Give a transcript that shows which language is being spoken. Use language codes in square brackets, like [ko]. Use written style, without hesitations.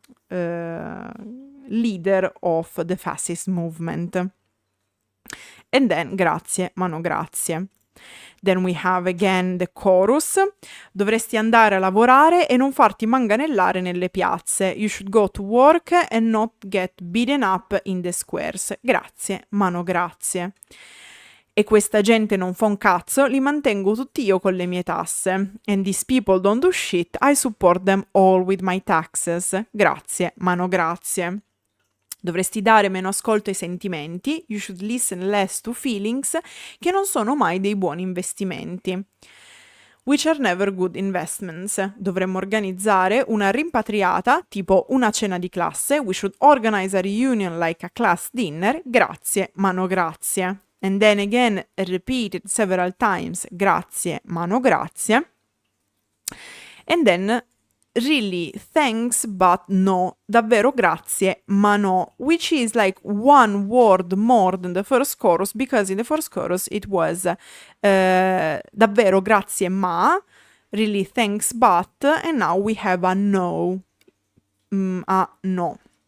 [en] leader of the fascist movement. And then [it] grazie, ma no grazie. [en] Then we have again the chorus. [it] Dovresti andare a lavorare e non farti manganellare nelle piazze. [en] You should go to work and not get beaten up in the squares. [it] Grazie, ma no grazie. E questa gente non fa un cazzo, li mantengo tutti io con le mie tasse. [en] And these people don't do shit, I support them all with my taxes. [it] Grazie, ma no grazie. Dovresti dare meno ascolto ai sentimenti, [en] you should listen less to feelings, [it] che non sono mai dei buoni investimenti. [en] Which are never good investments. [it] Dovremmo organizzare una rimpatriata, tipo una cena di classe, [en] we should organize a reunion like a class dinner, [it] grazie, ma no grazie. [en] And then again, repeated several times, [it] grazie, ma no grazie. [en] And then, really, thanks, but no, [it] davvero grazie, ma no, [en] which is like one word more than the first chorus, because in the first chorus it was [it] davvero grazie, ma, [en] really, thanks, but, and now we have a no, a no.